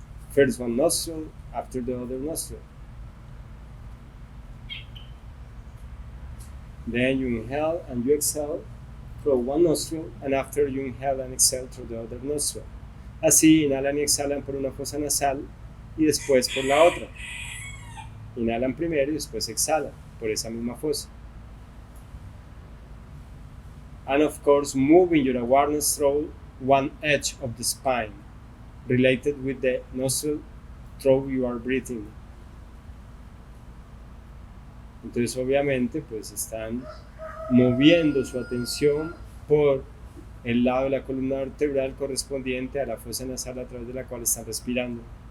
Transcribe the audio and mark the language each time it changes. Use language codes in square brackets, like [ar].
[en] First one nostril, after the other nostril. Then you inhale and you exhale through one nostril, and after you inhale and exhale through the other nostril. [es] Así inhalan y exhalan por una fosa nasal y después por la otra. Inhalan primero y después exhalan por esa misma fosa. [en] And of course, moving your awareness through one edge of the spine, related with the nostril through you are breathing. [es] Entonces, obviamente, pues están moviendo su atención por el lado de la columna vertebral correspondiente a la fosa nasal a través de la cual están respirando.